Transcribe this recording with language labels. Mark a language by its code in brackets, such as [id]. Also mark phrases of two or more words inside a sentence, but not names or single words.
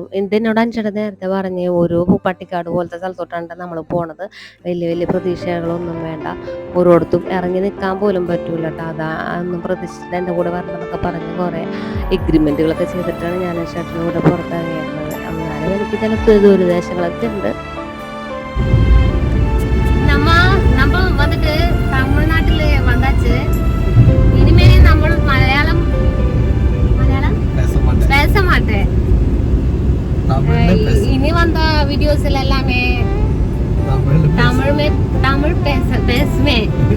[ml] എന്നോട് അഞ്ചേട്ടൻ നേരത്തെ പറഞ്ഞ് ഒരു പട്ടിക്കാട് പോലത്തെ സ്ഥലത്തോട്ടാണ് നമ്മൾ പോണത്, വലിയ വലിയ പ്രതീക്ഷകളൊന്നും വേണ്ട, ഓരോടത്തും ഇറങ്ങി നിൽക്കാൻ പോലും പറ്റൂല കേട്ടോ, അതൊന്നും പ്രതീക്ഷിച്ചിട്ട് എൻ്റെ കൂടെ വരണമെന്നൊക്കെ പറഞ്ഞ് കുറേ എഗ്രിമെൻറ്റുകളൊക്കെ ചെയ്തിട്ടാണ് ഞാൻ ചേട്ടൻ്റെ കൂടെ പുറത്തിറങ്ങിയിരുന്നത്. എന്നാലും എനിക്ക് ചില ദുരിദേശങ്ങളൊക്കെ ഉണ്ട്. [ta] நம்ம வந்துட்டு தமிழ்நாட்டில் வந்தாச்சு, இனிமே நம்ம மலையாளம் பேச மாட்டேன். இனி வந்த வீடியோஸ்ல எல்லாமே தமிழ் பேசுவேன்.